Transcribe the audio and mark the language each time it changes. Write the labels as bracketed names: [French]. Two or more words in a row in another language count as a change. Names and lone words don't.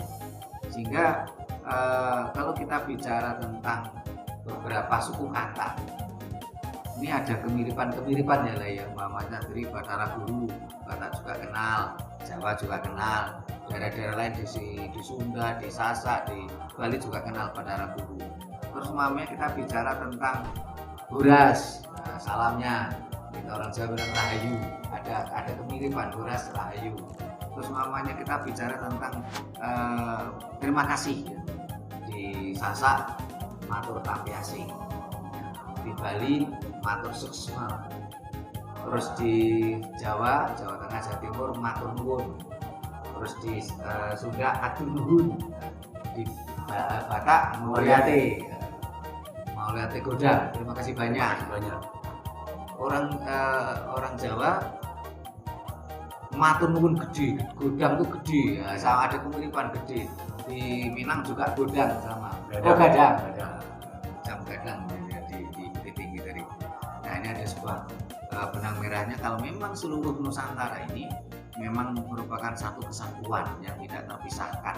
[Indonesian] Sehingga kalau kita bicara tentang beberapa suku kata, ini ada kemiripan ya lah ya, umpamanya dari Batara Guru, Batak juga kenal, Jawa juga kenal, daerah-daerah lain di Sunda, di Sasak, di Bali juga kenal Batara Guru. Terus umpamanya kita bicara tentang Boras, nah, salamnya kita orang Jawa bilang Rahayu, ada kemiripan Boras Rahayu. Terus umpamanya kita bicara tentang terima kasih. Di Sasak [Sasak] matur tampiasing, [Indonesian] di Bali [Balinese] matur suksma, [Indonesian] terus di Jawa Tengah, Jawa Timur [Javanese] matur nuwun, [Indonesian] terus di Sunda [Sundanese] atur nuhun, [Indonesian] di Batak [Batak Toba] Mauliate Goda, [Indonesian] terima kasih banyak. Orang Jawa [Javanese] matur nuwun [Indonesian] gede, godang itu gede, ya, sama ada kemiripan gede. Di Minang juga godang sama. Gadang. Jam gadang ya, di Bukit Tinggi tadi. Nah, ini ada sebuah benang merahnya kalau memang seluruh Nusantara ini memang merupakan satu kesatuan yang tidak terpisahkan.